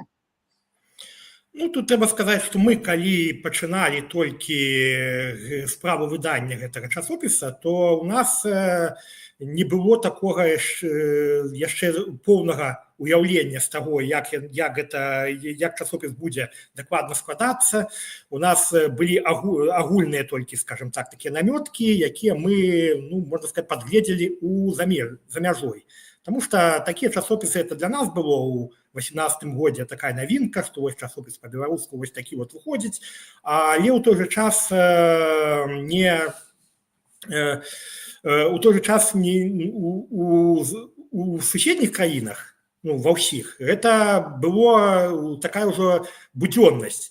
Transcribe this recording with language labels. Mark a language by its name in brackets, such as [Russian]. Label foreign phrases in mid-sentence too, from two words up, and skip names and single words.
[Belarusian] Ну, тут трэба сказаць, што мы, калі пачыналі толькі справу выдання гэтага часопіса, то ў нас не было такога яшчэ поўнага уяўлення з таго, як часопіс будзе дакладна складацца. У нас былі агульныя толькі, [Russian] скажем так, [Belarusian] такія намёткі, якія мы, ну, можна сказаць, падгледзелі за мяжой. [Russian] Потому что такие часописы, [Belarusian] это для нас было у 2018 годзе такая навінка, што вось часопіс па-беларуску вось такі вот выходзіць, але ў той жа час у суседніх краінах, ну, ва ўсіх, гэта было такая ўжо будзённасць.